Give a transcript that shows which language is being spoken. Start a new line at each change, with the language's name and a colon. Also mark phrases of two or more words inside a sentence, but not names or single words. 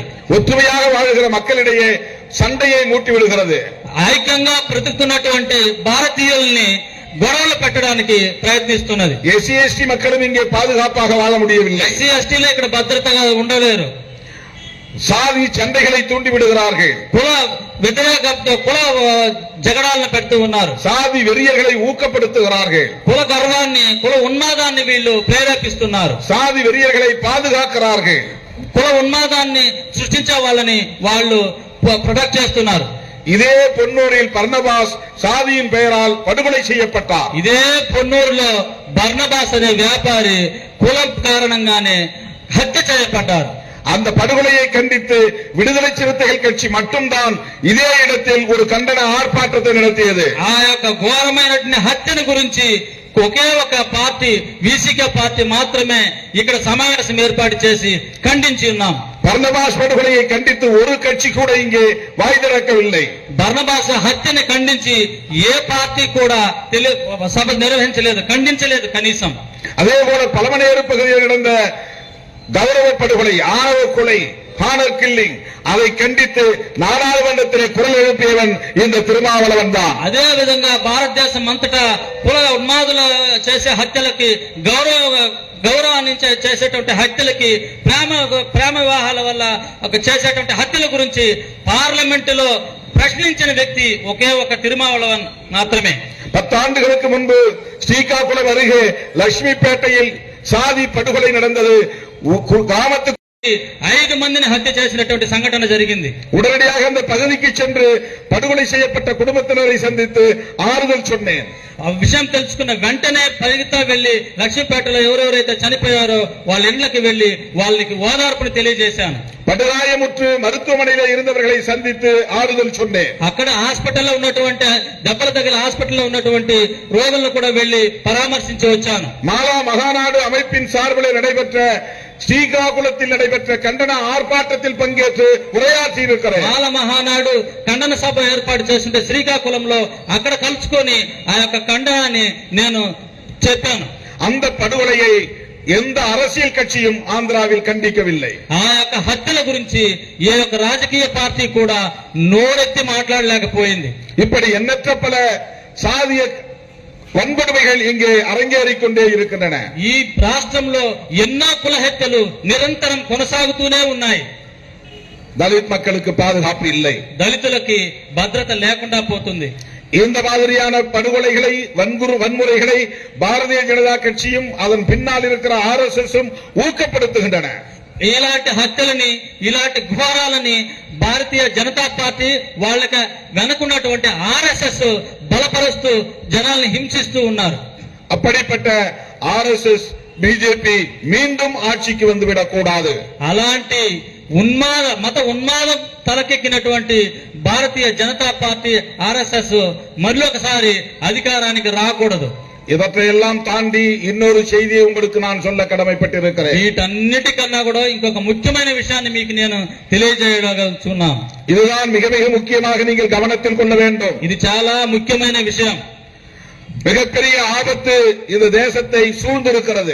Tamil: ஒற்றுமையாக வாழ்கிற மக்களிடையே சண்டையை மூட்டி விடுகிறது.
Telugu: ఐక్యంగా బ్రతుకుతున్నటువంటి భారతీయుల్ని గొడవలు పెట్టడానికి ప్రయత్నిస్తున్నది.
Tamil: எஸ்சி எஸ்டி மக்களும் இங்கே பாதுகாப்பாக வாழ முடியவில்லை.
Telugu: ఎస్సీ ఎస్టీలు ఇక్కడ భద్రతగా ఉండలేరు.
Tamil: சாதி சண்டைகளை தூண்டி விடுகிறார்கள்.
Telugu: కుల జగడాలను పెడుతూ ఉన్నారు.
Tamil: சாதி வெறியர்களை ஊக்கப்படுத்துகிறார்கள்.
Telugu: కుల గర్వాన్ని కుల ఉన్మాదాన్ని వీళ్ళు ప్రేరేపిస్తున్నారు.
Tamil: சாதி வெறியர்களை பாதுகாக்கிறார்கள்.
Telugu: కుల ఉన్మాదాన్ని సృష్టించే వాళ్ళని వాళ్ళు ప్రొటెక్ట్ చేస్తున్నారు.
Tamil: இதே பொன்னூரில் பர்னபாஸ் சாதியின் பெயரால் படுகொலை செய்யப்பட்டார்.
Telugu: ఇదే పొన్నూరులో బర్నబాస్ అనే వ్యాపారి కులం కారణంగానే హత్య చేయబడ్డారు.
Tamil: அந்த படுகொலையை கண்டித்து விடுதலை சிறுத்தைகள் கட்சி மட்டும்தான் இதே இடத்தில் ஒரு கண்டன ஆர்ப்பாட்டத்தை நடத்தியது.
Telugu: ఆ యొక్క ఘోరమైనటువంటి హత్యను గురించి ఒకే ఒక పార్టీ వీసీకే పార్టీ మాత్రమే ఇక్కడ సమావేశం ఏర్పాటు చేసి ఖండించి ఉన్నాం.
Tamil: பர்னபாஸ் படுகொலையை கண்டித்து ஒரு கட்சி கூட இங்கே வாய் திறக்கவில்லை.
Telugu: బర్నబాస్ హత్యని ఖండించి ఏ పార్టీ కూడా సభ నిర్వహించలేదు, ఖండించలేదు కనీసం.
Tamil: அதே போல பலமனேறு பகுதியில் நடந்த கௌரவ படுகொலை, ஆணவ கொலை,
English: honor killing,
Tamil: அதை கண்டித்து நாடாளுமன்றத்திலே குரல் எழுப்பியவன் இந்த திருமாவளவன் தான்.
Telugu: అదే విధంగా భారతదేశం అంతటా కుల ఉన్మాదులు చేసే హత్యలకి గౌరవాన్ని చేసేటువంటి హత్యలకి ప్రేమ వివాహాల వల్ల చేసేటువంటి హత్యల గురించి పార్లమెంటులో ప్రశ్నించిన వ్యక్తి ఒకే ఒక తిరుమావళవన్ మాత్రమే.
Tamil: 10 ஆண்டுகளுக்கு முன்பு ஸ்ரீகாகுளம் அருகே லட்சுமிப்பேட்டையில் சாதி படுகொலை நடந்தது. கிராமத்துக்கு
Telugu: 5 మందిని హత్య చేసినటువంటి సంఘటన జరిగింది.
Tamil: உடனடியாக அந்த பகுதிக்கு சென்று படுகொலை செய்யப்பட்ட குடும்பத்தினரை சந்தித்து ஆறுதல் சொன்னேன்.
Telugu: ఆ విషయం తెలుసుకున్న వెంటనే పరిగెత్తా వెళ్లి లక్ష్మీపేటలో ఎవరెవరైతే చనిపోయారో వాళ్ళ ఇళ్లకి వెళ్లి వాళ్ళకి ఓదార్పుని తెలియజేశాను.
Tamil: படுகாயமுற்று மருத்துவமனையில இருந்தவர்களை சந்தித்து ஆறுதல் சொன்னேன்.
Telugu: అక్కడ హాస్పిటల్లో ఉన్నటువంటి దెబ్బల తగిలి హాస్పిటల్లో ఉన్నటువంటి రోగులను కూడా వెళ్లి పరామర్శించి వచ్చాను.
Tamil: மாலா மகாநாடு அமைப்பின் சார்பில் நடைபெற்ற ஸ்ரீகாகுளத்தில் நடைபெற்ற கண்டன ஆர்ப்பாட்டத்தில் பங்கேற்று உரையாற்றி இருக்கிறேன்.
Telugu: మాల మహానాడు ఖండన సభ ఏర్పాటు చేస్తుంటే శ్రీకాకుళంలో అక్కడ కలుసుకొని ఆ యొక్క ఖండనాన్ని నేను చెప్పాను.
Tamil: அந்த படுகொலையை எந்த அரசியல் கட்சியும் ஆந்திராவில் கண்டிக்கவில்லை.
Telugu: ఆ యొక్క హత్యల గురించి ఏ ఒక్క రాజకీయ పార్టీ కూడా నోరెత్తి మాట్లాడలేకపోయింది.
Tamil: இப்படி எண்ணற்ற பல சாதிய வன்கொடுமைகள் இங்கே அரங்கேறிக் கொண்டே இருக்கின்றன.
Telugu: ఈ రాష్ట్రంలో ఎన్నో కుల హత్యలు నిరంతరం కొనసాగుతూనే ఉన్నాయి.
Tamil: தலித் மக்களுக்கு பாதுகாப்பு இல்லை.
Telugu: దళితులకి భద్రత లేకుండా పోతుంది.
Tamil: இந்த மாதிரியான படுகொலைகளை, வன்முறைகளை பாரதிய ஜனதா கட்சியும் அதன் பின்னால் இருக்கிற RSSம் ஊக்கப்படுத்துகின்றன.
Telugu: ఇలాంటి హత్యలని, ఇలాంటి ఘోరాలని భారతీయ జనతా పార్టీ వాళ్ళకి వెనుకున్నటువంటి RSS బలపరుస్తూ జనాల్ని హింసిస్తూ ఉన్నారు.
Tamil: அப்படிப்பட்ட RSS பிஜேபி மீண்டும் ஆட்சிக்கு வந்துவிடக் கூடாது.
Telugu: అలాంటి మత ఉన్మాదం తలకెక్కినటువంటి భారతీయ జనతా పార్టీ RSS మరొకసారి అధికారానికి రాకూడదు.
Tamil: இவற்றையெல்லாம் தாண்டி இன்னொரு செய்தியை உங்களுக்கு நான் சொல்ல கடமைப்பட்டிருக்கிறேன்.
Telugu: వీటన్నిటికన్నా కూడా ఇంకొక ముఖ్యమైన విషయాన్ని మీకు నేను తెలియజేయగలుగుతున్నాను.
Tamil: இதுதான் மிக மிக முக்கியமாக நீங்கள் கவனத்தில் கொள்ள வேண்டும்.
Telugu: ఇది చాలా ముఖ్యమైన విషయం.
Tamil: மிகப்பெரிய ஆபத்து இந்த தேசத்தை சூழ்ந்திருக்கிறது.